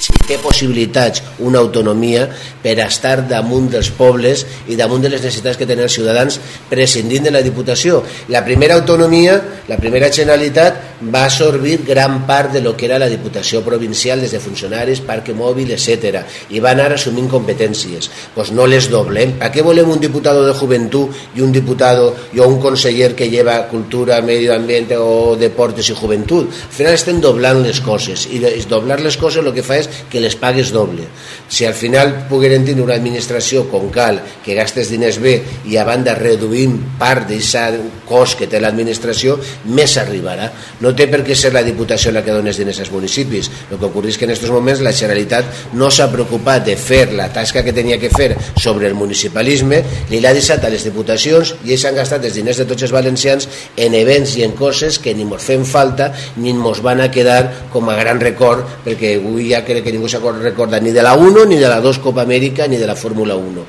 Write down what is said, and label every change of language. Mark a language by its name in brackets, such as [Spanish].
[Catalan] Té possibilitats una autonomia per estar damunt dels pobles i damunt de les necessitats que tenen els ciutadans, prescindint de la Diputació. La primera autonomia, la primera Generalitat, va absorbir gran part de lo que era la Diputació provincial, des de funcionaris, parc mòbil, etc. I va anar assumint competències. Pues no les doblem. [Spanish] ¿Para qué volem un diputado de juventud y un diputado y un conseller que lleva cultura, medio ambiente o deportes y juventud? [Catalan] Al final estem doblant les coses, i doblar les coses el que fa és que les pagues doble. Si al final pogueren tenir una administració com cal, que gastes diners bé i a banda reduïm part d'aquest cost que té l'administració, més arribarà. No té per què ser la Diputació la que dona els diners als municipis. El que ocorre és que en aquests moments la Generalitat no s'ha preocupat de fer la tasca que tenia que fer sobre el municipalisme, li l'ha deixat a les diputacions i ells han gastat els diners de tots els valencians en events i en coses que ni mos fem falta ni mos van a quedar com a gran record, perquè avui ja crec que ningú se recorda ni de la 1, ni de la 2 Copa Amèrica, ni de la Fórmula 1.